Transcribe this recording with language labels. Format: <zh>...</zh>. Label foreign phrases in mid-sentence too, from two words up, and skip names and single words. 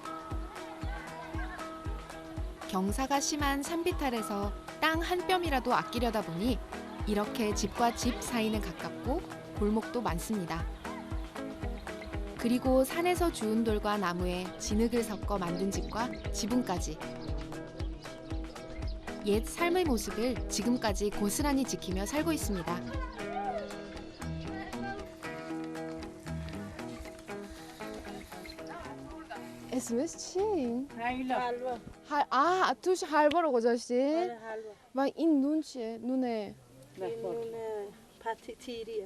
<ko>경사가 심한 산비탈에서 땅 한 뼘이라도 아끼려다 보니 이렇게 집과 집 사이는 가깝고 골목도 많습니다. 그리고 산에서 주운 돌과 나무에 진흙을 섞어 만든 집과 지붕까지. 옛 삶의 모습을 지금까지 고스란히 지키며 살고 있습니다.</ko> <fa>اسمش چی؟ حلوا توش حلوا رو گذاشتین؟ آره حلوا و این نون چیه؟ نونه این نون تیریه</fa>